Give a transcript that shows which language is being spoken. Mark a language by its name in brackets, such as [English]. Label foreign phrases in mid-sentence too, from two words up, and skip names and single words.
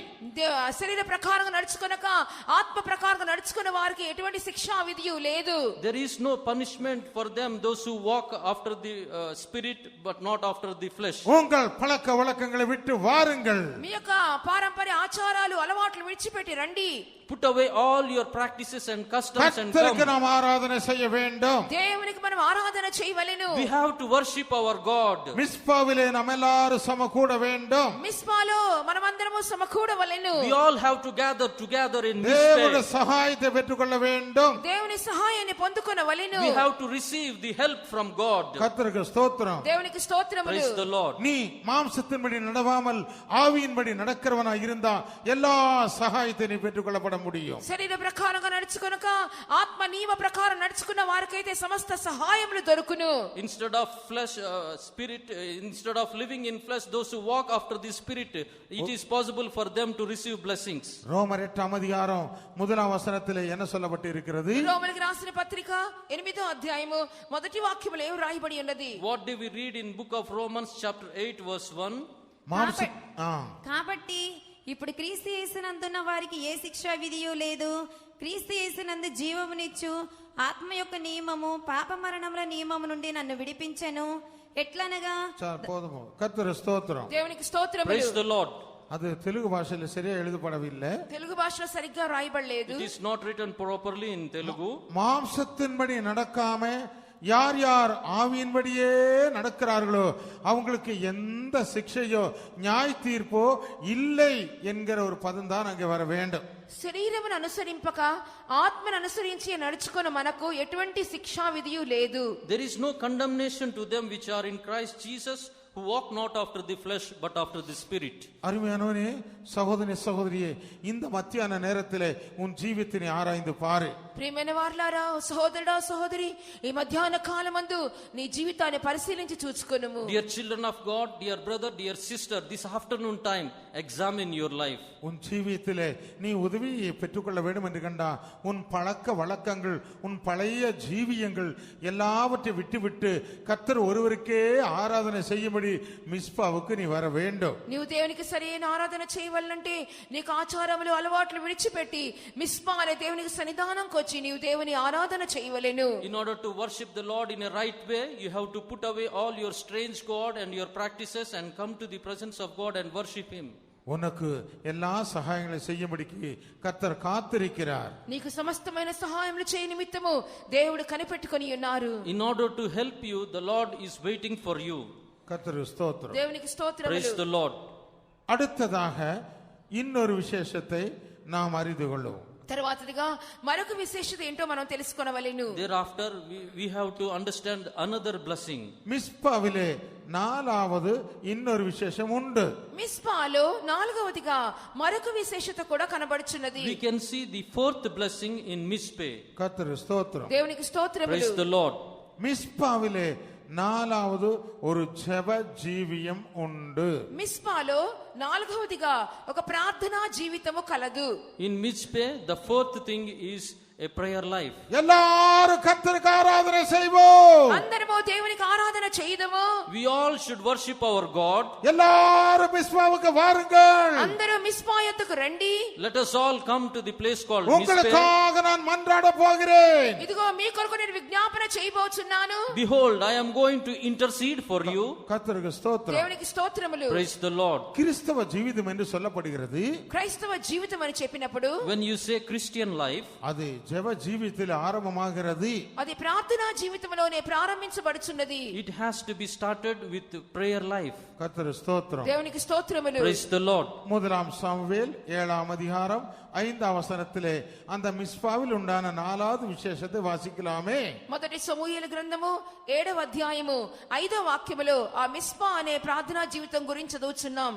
[Telugu] శరీర ప్రకారంగా నడుచుకొనక ఆత్మ ప్రకారంగా నడుచుకున్న వారికి ఎటువంటి శిక్షా విధియు లేదు. [English] There is no punishment for them, those who walk after the spirit but not after the flesh. [Tamil] உங்கள் பழக்க வழக்கங்களை விட்டு வாருங்கள். [Telugu] మీ యొక్క పారంపర్య ఆచారాలు అలవాట్లు విడిచిపెట్టి రండి. [English] Put away all your practices and customs and [Tamil] கர்த்தருக்கு [English] come. [Tamil] நாம் ஆராதனை செய்ய வேண்டும். [Telugu] దేవునికి మనం ఆరాధన చేయవలెను. [English] We have to worship our God. [Tamil] மிஸ்பாவிலே நாம் எல்லாரும் சமகூட வேண்டும். [Telugu] మిస్పాలో మనమందరము సమకూడవలెను. [English] We all have to gather together in [Tamil] தேவனுடைய [English] this [Tamil] சகாயத்தை பெற்றுக்கொள்ள வேண்டும். [Telugu] దేవుని సహాయాన్ని పొందుకొనవలెను. [English] we have to receive the help from God. [Tamil] கர்த்தருக்கு ஸ்தோத்திரம். [Telugu] దేవునికి స్తోత్రములు. [English] Praise the Lord. [Tamil] நீ மாம்சத்தின்படி நடவாமல் ஆவியின்படி நடக்கிறவனா இருந்தா எல்லா சகாயத்தை நீ பெற்றுக்கொள்ளப்பட முடியும். [Telugu] శరీర ప్రకారంగా నడుచుకొనక ఆత్మ నియమ ప్రకారం నడుచుకున్న వారికైతే సమస్త సహాయములు దొరుకును. [English] Instead of flesh, spirit, instead of living in flesh, those who walk after the spirit, it is possible for them to receive blessings. [Tamil] ரோமர் 8ஆம் அதிகாரம் 1ஆம் வசனத்திலே என்ன சொல்லப்பட்டு இருக்கிறது? [Telugu] రోమీయులకు రాసిన పత్రిక 8వ అధ్యాయము మొదటి వాక్యములో ఏం రాయబడి ఉన్నది? [English] What do we read in book of Romans chapter 8 verse 1? [Tamil] மாம்ச [Telugu] కాబట్టి ఇప్పుడు క్రీస్తు యేసునందున్న వారికి ఏ శిక్షా విధియు లేదు. క్రీస్తు యేసునందు జీవమునిచ్చు ఆత్మ యొక్క నియమము పాప మరణముల నియమము నుండి నన్ను విడిపించెను. ఎట్లనగా [Tamil] போதும். கர்த்தர் ஸ்தோத்திரம். [Telugu] దేవునికి స్తోత్రములు. [English] Praise the Lord. [Tamil] அது தெலுங்கு பாஷையில சரியா எழுதப்படவில்லை. [Telugu] తెలుగు భాషలో సరిగ్గా రాయబడలేదు. [English] It is not written properly in Telugu. [Tamil] மாம்சத்தின்படி நடக்காம யார் யார் ஆவியின்படியே நடக்கிறார்களோ அவங்களுக்கு எந்த சிக்ஷையோ நியாய தீர்ப்போ இல்லை என்கிற ஒரு பதம் தான் அங்கே வர வேண்டும். [Telugu] శరీరమును అనుసరింపక ఆత్మను అనుసరించి నడుచుకున్న మనకు ఎటువంటి శిక్షా విధియు లేదు. [English] There is no condemnation to them which are in Christ Jesus, who walk not after the flesh but after the spirit. [Tamil] அருமையானவனே, சகோதரி சகோதரியே, இந்த மத்தியான நேரத்திலே உன் ஜீவித்தினை ஆராய்ந்து பாரு. [Telugu] ప్రియమైన వారలారా, సహోదరుడా సహోదరి, ఈ మధ్యాహ్న కాలమందు నీ జీవితాన్ని పరిశీలించి చూచుకొనుము. [English] Dear children of God, dear brother, dear sister, this afternoon time examine your life. [Tamil] உன் ஜீவியத்திலே நீ உதவியை பெற்றுக்கொள்ள வேண்டும் என்று கண்டா உன் பழக்க வழக்கங்கள், உன் பழைய ஜீவியங்கள் எல்லாவற்றை விட்டுவிட்டு கர்த்தர் ஒருவருக்கே ஆராதனை செய்யும்படி மிஸ்பாவுக்கு நீ வர வேண்டும். [Telugu] నీవు దేవునికి సరైన ఆరాధన చేయవలనంటే నీకు ఆచారములు అలవాట్లు విడిచిపెట్టి మిస్పా అనే దేవునికి సన్నిధానంకి వచ్చి నీవు దేవుని ఆరాధన చేయవలెను. [English] In order to worship the Lord in a right way, you have to put away all your strange god and your practices and come to the presence of God and worship him. [Tamil] உனக்கு எல்லா சகாயங்களை செய்யும்படிக்கு கர்த்தர் காத்திருக்கிறார். [Telugu] నీకు సమస్తమైన సహాయములు చేయ నిమిత్తము దేవుడు కనిపెట్టుకొని ఉన్నారు. [English] In order to help you, the Lord is waiting for you. [Tamil] கர்த்தர் ஸ்தோத்திரம். [Telugu] దేవునికి స్తోత్రములు. [English] Praise the Lord. [Tamil] அடுத்ததாக இன்னொரு விசேஷத்தை நாம் அறிந்து கொள்ளுவோம். [Telugu] తర్వాతదిగా మరొక విశేషత ఏంటో మనం తెలుసుకొనవలెను. [English] Thereafter we have to understand another blessing. [Tamil] மிஸ்பாவிலே நாலாவது இன்னொரு விசேஷம் உண்டு. [Telugu] మిస్పాలో నాలుగవదిగా మరొక విశేషత కూడా కనబడుచున్నది. [English] We can see the fourth blessing in Mizpeh. [Tamil] கர்த்தர் ஸ்தோத்திரம். [Telugu] దేవునికి స్తోత్రములు. [English] Praise the Lord. [Tamil] மிஸ்பாவிலே நாலாவது ஒரு ஜெப ஜீவியம் உண்டு. [Telugu] మిస్పాలో నాలుగవదిగా ఒక ప్రార్థనా జీవితము కలదు. [English] In Mizpeh, the fourth thing is a prayer life. [Tamil] எல்லாரும் கர்த்தருக்கு ஆராதனை செய்வோம். [Telugu] అందరము దేవునికి ఆరాధన చేయుదము. [English] We all should worship our God. [Tamil] எல்லாரும் மிஸ்பாவுக்கு வாருங்கள். [Telugu] అందరూ మిస్పా యొద్దకు రండి. [English] Let us all come to the place called Mizpeh. [Tamil] உங்களுக்காக நான் மன்றாட போகிறேன். [Telugu] ఇదిగో మీ కొరకు నేను విజ్ఞాపన చేయబోచున్నాను. [English] Behold, I am going to intercede for you. [Tamil] கர்த்தருக்கு ஸ்தோத்திரம். [Telugu] దేవునికి స్తోత్రములు. [English] Praise the Lord. [Tamil] கிறிஸ்தவ ஜீவிதம் என்று சொல்லப்படுகிறது. [Telugu] క్రైస్తవ జీవితం అని చెప్పినప్పుడు [English] When you say Christian life, [Tamil] அது ஜெப ஜீவியத்தில் ஆரம்பமாகிறது. [Telugu] అది ప్రార్థనా జీవితంలోనే ప్రారంభించబడుచున్నది. [English] it has to be started with prayer life. [Tamil] கர்த்தருக்கு ஸ்தோத்திரம். [Telugu] దేవునికి స్తోత్రములు. [English] Praise the Lord. [Tamil] முதலாம் சாமுவேல் 7ஆம் அதிகாரம் 5ஆம் வசனத்திலே அந்த மிஸ்பாவில் உண்டான நாலாவது விசேஷத்தை வாசிக்கலாமே. [Telugu] మొదటి సమూయేలు గ్రంథము 7వ అధ్యాయము 5వ వాక్యములో ఆ మిస్పా అనే ప్రార్థనా జీవితం గురించి చదువుచున్నాం.